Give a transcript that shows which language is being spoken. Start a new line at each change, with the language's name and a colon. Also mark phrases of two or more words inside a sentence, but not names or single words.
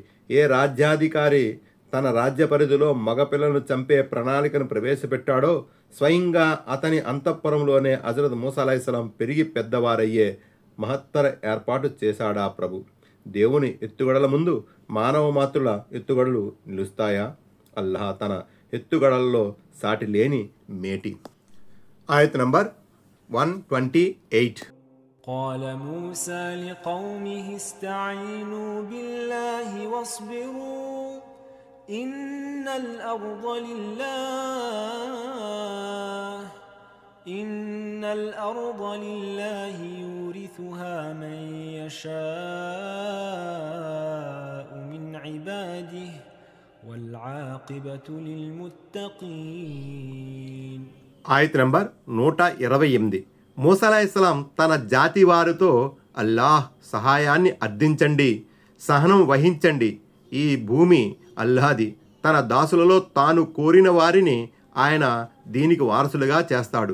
Telugu: ఏ రాజ్యాధికారి తన రాజ్య పరిధిలో మగపిల్లలను చంపే ప్రణాళికను ప్రవేశపెట్టాడో స్వయంగా అతని అంతఃపురంలోనే హజరత్ మూసా అలైహిస్సలాం పెరిగి పెద్దవారయ్యే మహత్తర ఏర్పాటు చేశాడా ప్రభు. దేవుని ఎత్తుగడల ముందు మానవ మాతృల ఎత్తుగడలు నిలుస్తాయా? అల్లాహ్ తన ఎత్తుగడలలో సాటి లేని మేటి. ఆయత్ నంబర్ 128.
Arabic: قال موسى لقومه استعينوا بالله واصبروا إن الأرض لله يورثها من يشاء من عباده والعاقبة للمتقين.
Telugu: ఆయత్ నంబర్ 128. మూసా అలైహిస్సలాం తన జాతి వారితో అల్లాహ్ సహాయాన్ని అర్థించండి, సహనం వహించండి. ఈ భూమి అల్లాహ్ది. తన దాసులలో తాను కోరిన వారిని ఆయన దీనికి వారసులుగా చేస్తాడు.